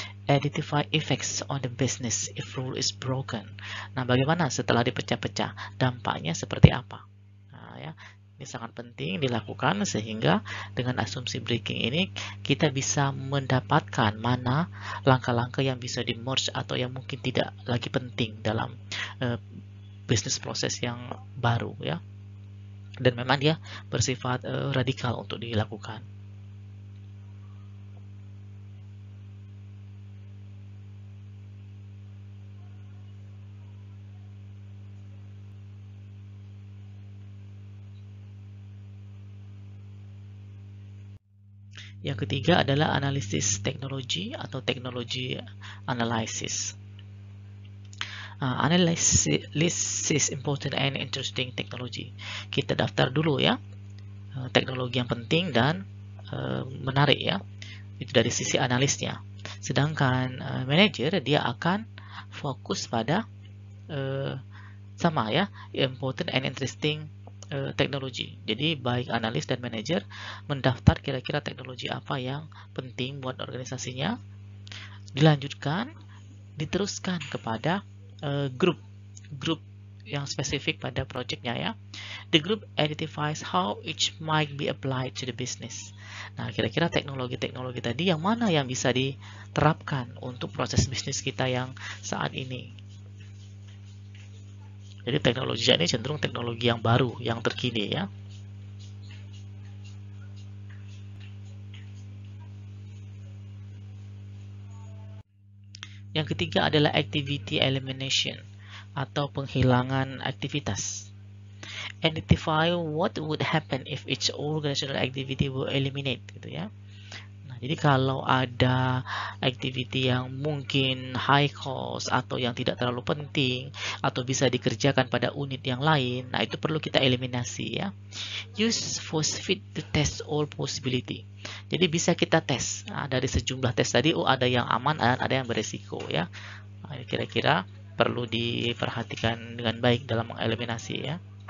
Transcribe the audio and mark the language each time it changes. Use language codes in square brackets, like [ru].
[en] Identify effects on the business if rule is broken. [id] Nah, bagaimana setelah dipecah-pecah? Dampaknya seperti apa? Nah, ya, ini sangat penting dilakukan sehingga dengan asumsi breaking ini kita bisa mendapatkan mana langkah-langkah yang bisa di-merge atau yang mungkin tidak lagi penting dalam bisnis proses yang baru, ya. Dan memang dia bersifat radikal untuk dilakukan. Yang ketiga adalah analisis teknologi atau teknologi analysis. [en] Analysis important and interesting technology. [id] Kita daftar dulu, ya, teknologi yang penting dan menarik, ya. Itu dari sisi analisnya. Sedangkan manager dia akan fokus pada sama, ya, [en] important and interesting teknologi. [id] Jadi baik analis dan manajer mendaftar kira-kira teknologi apa yang penting buat organisasinya, dilanjutkan, diteruskan kepada grup yang spesifik pada projectnya, ya. [en] The group identifies how each might be applied to the business. [id] Nah, kira-kira teknologi-teknologi tadi yang mana yang bisa diterapkan untuk proses bisnis kita yang saat ini. Jadi teknologi ini cenderung teknologi yang baru, yang terkini, ya. Yang ketiga adalah activity elimination. atau penghilangan aktivitas. [en] Identify what would happen if each organizational activity were eliminated, gitu ya. [id] Nah, jadi kalau ada activity yang mungkin high cost atau yang tidak terlalu penting atau bisa dikerjakan pada unit yang lain, nah itu perlu kita eliminasi ya. [en] Use force fit to test all possibility. [id] Jadi bisa kita tes. Nah, dari sejumlah tes tadi, ada yang aman dan ada yang beresiko ya. Nah, kira-kira perlu diperhatikan dengan baik dalam mengeliminasi ya.